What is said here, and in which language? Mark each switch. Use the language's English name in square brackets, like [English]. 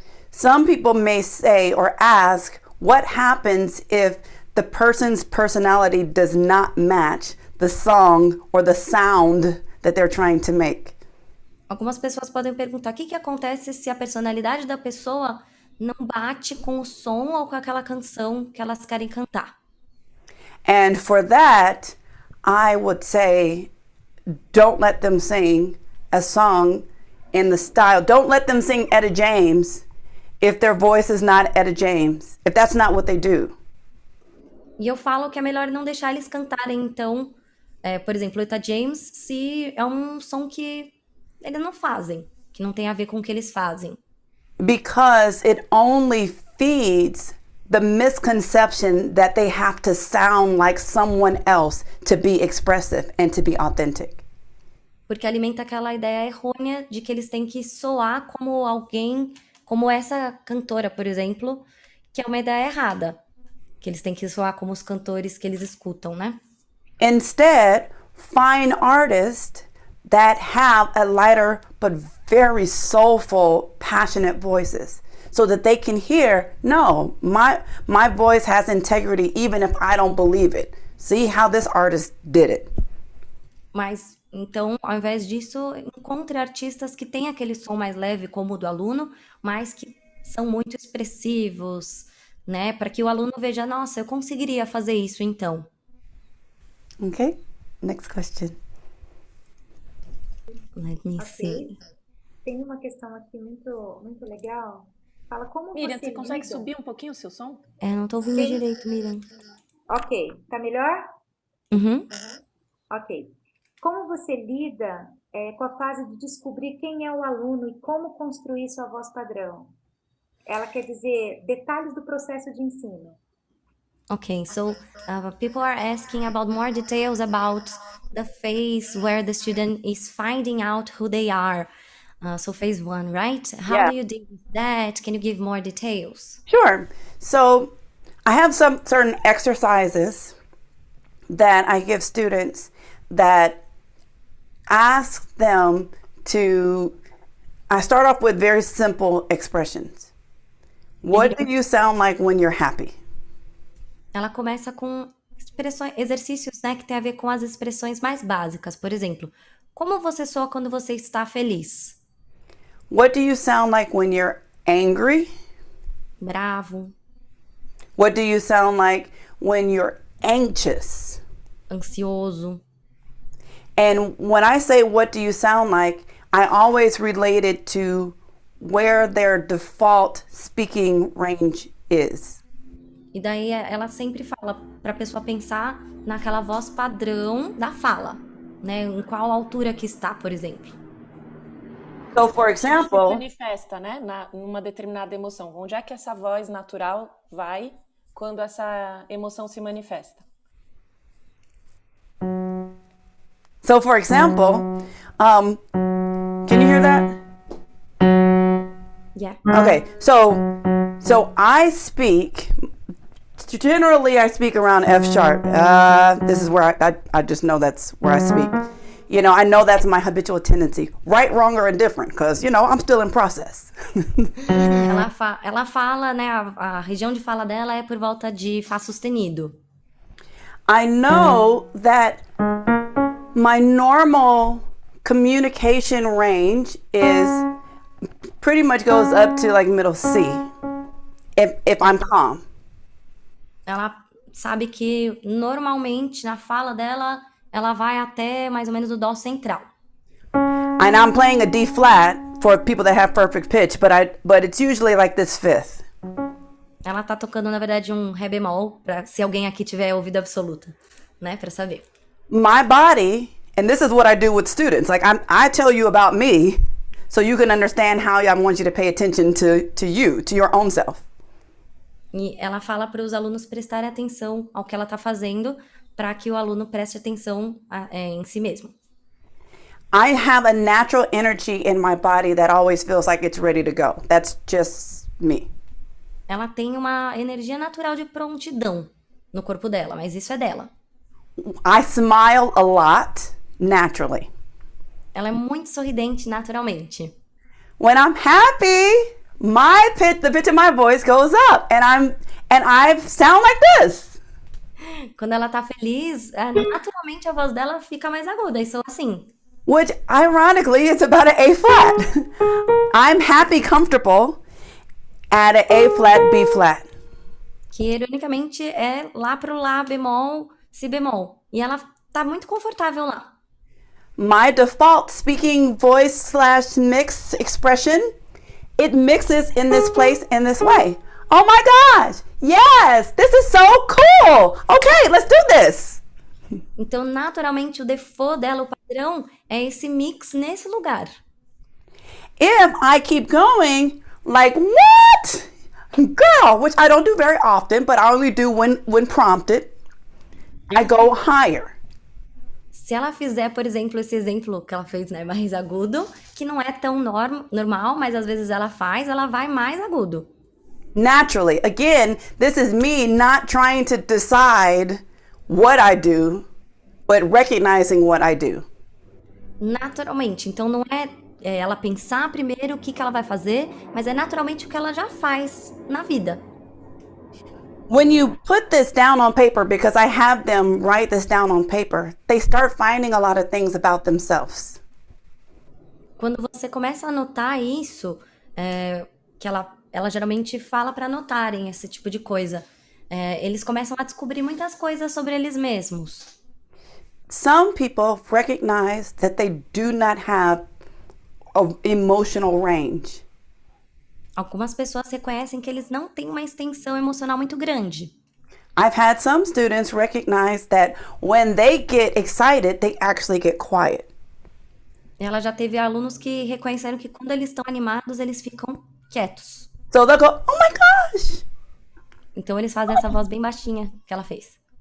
[English] Some people may say or ask, what happens if the person's personality does not match the song or the sound that they're trying to make? [Portuguese] Algumas pessoas podem perguntar o que acontece se a personalidade da pessoa não bate com o som ou com aquela canção que elas querem cantar. [English] And for that, I would say, don't let them sing a song in the style. Don't let them sing Etta James if their voice is not Etta James, if that's not what they do. [Portuguese] E eu falo que é melhor não deixar eles cantarem, então, por exemplo, Etta James, se é um som que eles não fazem, que não tem a ver com o que eles fazem. [English] Because it only feeds the misconception that they have to sound like someone else to be expressive and to be authentic. [Portuguese] Porque alimenta aquela ideia errônea de que eles têm que soar como alguém, como essa cantora, por exemplo, que é uma ideia errada. Que eles têm que soar como os cantores que eles escutam, né? [English] Instead, find artists that have a lighter but very soulful, passionate voices so that they can hear, no, my voice has integrity even if I don't believe it. See how this artist did it. [Portuguese] Mas, então, ao invés disso, encontre artistas que têm aquele som mais leve, como o do aluno, mas que são muito expressivos, né? Para que o aluno veja, nossa, eu conseguiria fazer isso, então. [English] Okay, next question. Let me see. [Portuguese] Tem uma questão aqui muito legal. Fala como Miriam, você você consegue lida... subir um pouquinho o seu som? Não tô ouvindo direito, Miriam. Ok, tá melhor? Uhum. Ok. Como você lida com a fase de descobrir quem é o aluno e como construir sua voz padrão? Ela quer dizer detalhes do processo de ensino. [English] Okay, so people are asking about more details about the phase where the student is finding out who they are. So phase 1, right? How do you deal with that? Can you give more details? Sure. So I have some certain exercises that I give students that ask them to, I start off with very simple expressions. What do you sound like when you're happy? [Portuguese] Ela começa com exercícios, né, que tem a ver com as expressões mais básicas. Por exemplo, como você soa quando você está feliz? [English] What do you sound like when you're angry? [Portuguese] Bravo. [English] What do you sound like when you're anxious? [Portuguese] Ansioso. [English] And when I say what do you sound like, I always relate it to where their default speaking range is. [Portuguese] E daí ela sempre fala para a pessoa pensar naquela voz padrão da fala, né? Em qual altura que está, por exemplo. [English] So, for example, [Portuguese] se manifesta, né, numa determinada emoção. Onde é que essa voz natural vai quando essa emoção se manifesta? [English] So, for example, can you hear that? Yeah. Okay, so I speak. Generally, I speak around F sharp. This is where I just know that's where I speak. You know, I know that's my habitual tendency. Right, wrong, or indifferent, because, you know, I'm still in process. [Portuguese] Ela fala, né, a região de fala dela é por volta de Fá sustenido. [English] I know that my normal communication range is pretty much goes up to like middle C if I'm calm. [Portuguese] Ela sabe que normalmente na fala dela, ela vai até mais ou menos o dó central. [English] And I'm playing a D flat for people that have perfect pitch, but it's usually like this fifth. [Portuguese] Ela tá tocando, na verdade, um ré bemol, se alguém aqui tiver ouvido absoluta, né, pra saber. [English] My body, and this is what I do with students, like I tell you about me so you can understand how I want you to pay attention to you, to your own self. [Portuguese] E ela fala para os alunos prestarem atenção ao que ela tá fazendo, para que o aluno preste atenção em si mesmo. [English] I have a natural energy in my body that always feels like it's ready to go. That's just me. [Portuguese] Ela tem uma energia natural de prontidão no corpo dela, mas isso é dela. [English] I smile a lot naturally. [Portuguese] Ela é muito sorridente naturalmente. [English] When I'm happy, the pitch of my voice goes up, and I sound like this. [Portuguese] Quando ela tá feliz, naturalmente a voz dela fica mais aguda, e sou assim. [English] Which, ironically, is about an A flat. I'm happy, comfortable at an A flat, B flat. [Portuguese] Que, ironicamente, é lá pro Lá bemol, Si bemol. E ela tá muito confortável lá. [English] My default speaking voice / mix expression, it mixes in this place in this way. Oh my gosh, yes, this is so cool. Okay, let's do this. [Portuguese] Então, naturalmente, o default dela, o padrão, é esse mix nesse lugar. [English] If I keep going, like, what? Girl, which I don't do very often, but I only do when prompted, I go higher. [Portuguese] Se ela fizer, por exemplo, esse exemplo que ela fez, né, mais agudo, que não é tão normal, mas às vezes ela vai mais agudo. [English] Naturally, again, this is me not trying to decide what I do, but recognizing what I do. [Portuguese] Naturalmente, então não é ela pensar primeiro o que ela vai fazer, mas é naturalmente o que ela já faz na vida. [English] When you put this down on paper, because I have them write this down on paper, they start finding a lot of things about themselves. [Portuguese] Quando você começa a anotar isso, que ela geralmente fala para anotarem esse tipo de coisa, eles começam a descobrir muitas coisas sobre eles mesmos. [English] Some people recognize that they do not have an emotional range. [Portuguese] Algumas pessoas reconhecem que eles não têm uma extensão emocional muito grande. [English] I've had some students recognize that when they get excited, they actually get quiet. [Portuguese] Ela já teve alunos que reconheceram que quando eles estão animados, eles ficam quietos. [English] So they'll go, oh my gosh. [Portuguese] Então eles fazem essa voz bem baixinha que ela fez.